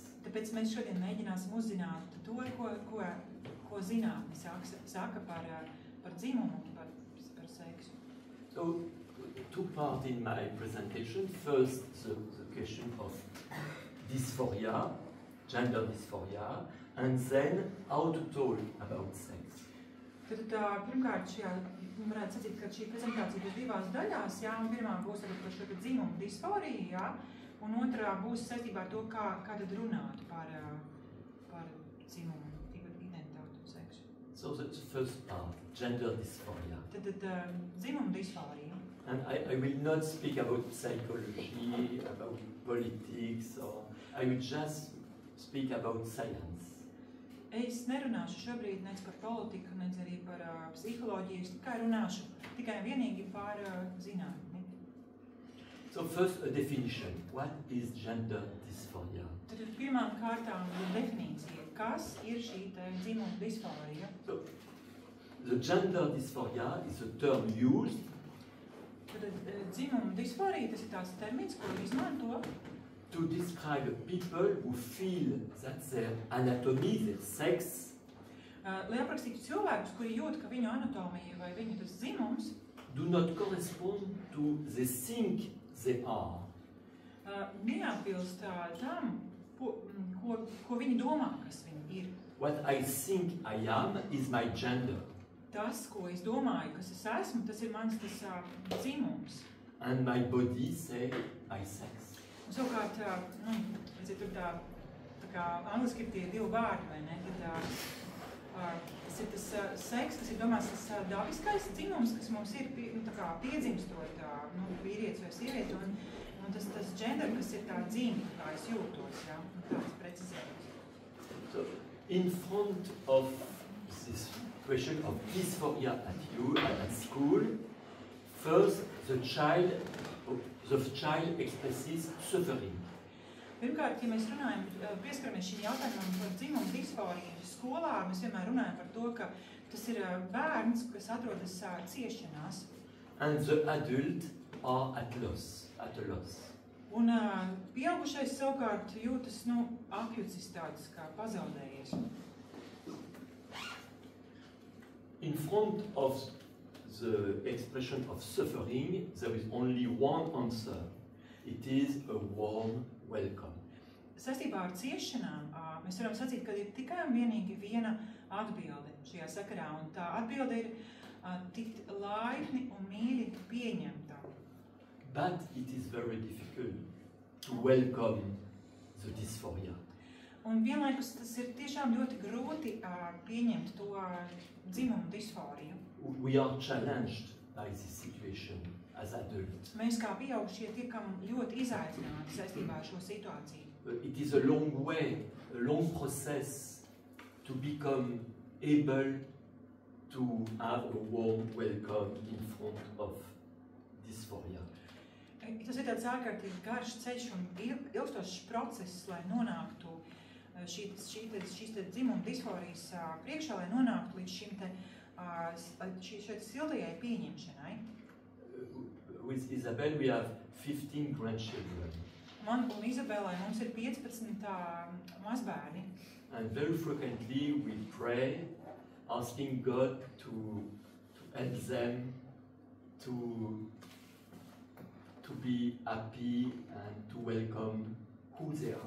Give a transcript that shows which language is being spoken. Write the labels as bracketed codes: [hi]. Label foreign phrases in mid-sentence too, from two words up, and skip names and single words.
[lv] Tāpēc mēs šodien mēģināsim uzzināt to, ko zinātne saka par dzimumu un par seksu. [en] So, two parts in my presentation. First, the question of dysphoria, gender dysphoria, and then how to talk about sex. [lv] Tad pirmkārt, varētu sacīt, ka šī prezentācija būs divās daļās, jā, un pirmā būs par šo dzimumu dysforiju, jā, un otrā būs saistībā ar to, kā tad runāt par dzimumu, identitāti un seksu. [en] So the first part, gender dysphoria. [lv] Tad dzimumu dysforija. [en] And I will not speak about psychology, about politics, or I will just speak about science. [lv] Es nerunāšu šobrīd nec par politiku, nec arī par psiholoģiju, es tikai runāšu tikai vienīgi par zinātni. [en] So first a definition. What is gender dysphoria? [lv] Tad pirmām kārtām definīcija. Kas ir šī dzimuma dysforija? [en] So, the gender dysphoria is a term used [lv] Tad dzimuma dysforija, tas ir tāds termins, ko izmanto [en] to describe people who feel that their anatomy, their sex, [lv] lai aprakstītu cilvēkus, kuri jūt, ka viņu anatomija vai viņu tas dzimums [en] do not correspond to the thing they are. [lv] Neatbilst tam, ko viņi domā, kas viņi ir. [en] What I think I am is my gender. [lv] Tas, ko es domāju, kas es esmu, tas ir mans dzimums. [en] And my body say my sex. [lv] Un savukārt, redziet, tur tā kā angliski ir tie divi vārdi, vai ne? Tad tas ir tas seks, kas ir domās tas dabiskais dzimums, kas mums ir tā kā piedzimstot vīrietis vai sievieti, un tas gender, kas ir tā dzīme, kā es jūtos, jā, un tāds precizējums. [en] So, in front of this question of dysphoria at school, first the child expresses suffering. [lv] Pirmkārt, ja mēs runājam, pieskaramies šim jautājumam par dzimumu dysforiju skolā, mēs vienmēr runājam par to, ka tas ir bērns, kas atrodas ciešanās. [en] And the adult are at a loss. [lv] Un pieaugušais savukārt jūtas, apjucis tāds kā pazaudējies. [en] In front of the expression of suffering, there is only one answer. It is a warm welcome. [lv] Saistībā ar ciešanām mēs varam sacīt, ka ir tikai un vienīgi viena atbilde šajā sakarā, un tā atbilde ir tikt laipni un mīļi pieņemta. [en] But it is very difficult to welcome the dysphoria. [lv] Un vienlaikus tas ir tiešām ļoti grūti pieņemt to dzimumu dysforiju. [en] We are challenged by this situation as adults. [lv] Mēs kā pieaugušie tiekam ļoti izaicināti saistībā ar šo situāciju. [en] It is a long way, a long process to become able to have a warm welcome in front of dysphoria. [lv] Tas ir tāds ārkārtīgi garš ceļš un ilgstošs process, lai nonāktu šīs dzimuma dysforijas priekšā, lai nonāktu līdz šai sildajai pieņemšanai. [en] With Isabel, we have 15 grandchildren. [lv] Man un Izabelai mums ir 15 mazbērni. [en] And very frequently we pray, asking God to help them to be happy and to welcome who they are.